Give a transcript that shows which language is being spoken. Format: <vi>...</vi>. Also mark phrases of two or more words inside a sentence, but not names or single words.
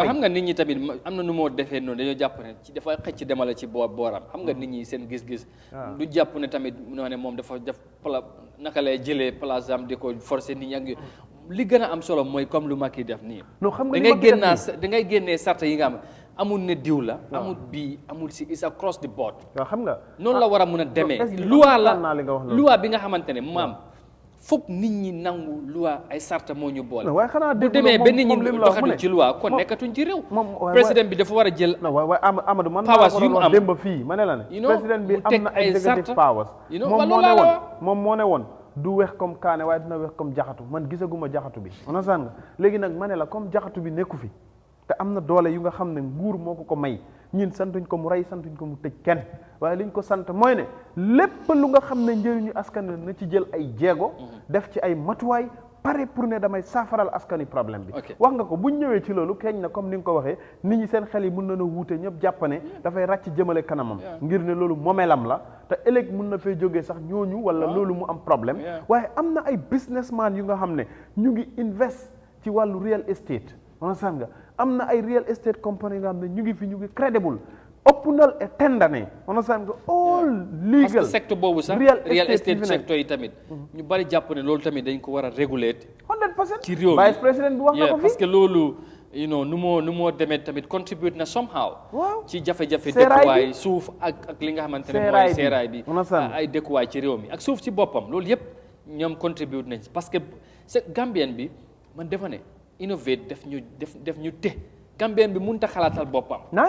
<wo>waaye xam nga nit ñi tamit am na nu moo defee noonu dañoo jàpp ne ci dafa xëcc demale ci booram xam nga nit ñi seen gis-gis du jàpp ne tamit noo ne moom dafa def naka lay jëlee place am di ko forcer nit ñi ak li gën a am solo mooy comme lu Macky def nii da ngay génnee sarta yi nga am amul ne diw la amul bii amul si</wo> <en>is across the board</en> <wo>waaw xam nga noonu la war a mun a demee loi bi nga xamante ne maam foog nit ñi nangu loi ay sarta moo ñu boole waaye xanaa bu demee ba nit ñi doxatuñ ci loi kon nekkatuñ ci réew président bi dafa war a jël waaye Amadou man powers yu mu am démb fii ma ne la ne président bi am na</wo> <en>executive powers</en> <wo>moom moo ne woon du wex comme kaane waaye dina wex comme jaxatu man gisaguma jaxatu bi onasaan nga léegi nag ma ne la comme jaxatu bi nekku fi te am na doole yu nga xam ne nguur moo ko may ñun santuñ ko mu rey santuñ ko mu tëj kenn waaye liñ ko sant mooy ne lépp lu nga xam ne njëriñu askan na ci jël ay jéego def ci ay matuwaay pare pour ne damay saafaral askani problème bi wax nga ko buñ ñëwee ci loolu keeñ na comme ni nga ko waxee nit ñi seen xel yi mën na wuute ñëpp jàpp ne dafay ràcc jëmale kanamam ngir ne loolu moomeelam la te ëllëg mën na fay jógee sax ñooñu wala loolu mu am problème waaye am na ay businessman yu nga xam ne ñu ngi invest ci wàllu</wo> <en>real estate</en> <wo>understand nga am na ay</wo> <en>real estate company</en> <wo>yi nga xam ne ñu ngi fi ñu ngi credible optional et tendane understand nga</wo> <en>all legal</en> <wo>parce que secteur boobu sax</wo> <en>real estate</en> <wo>secteur yi tamit ñu bari jàpp ne loolu tamit dañ ko war a réguler 100% ci réew mi vice président bi wax na ko fi parce que loolu nu moo demee tamit contribute na somehow ci jafe-jafe seeraay dëkkuwaay suuf ak li nga xamante ne mooy seeraay bi ay dëkkuwaay ci réew mi ak suuf ci boppam loolu yëpp ñoom contribute nañ parce que Gambien bi man defa ne innovate def ñu te Gambien bi mënut a xalaatal boppam.</wo>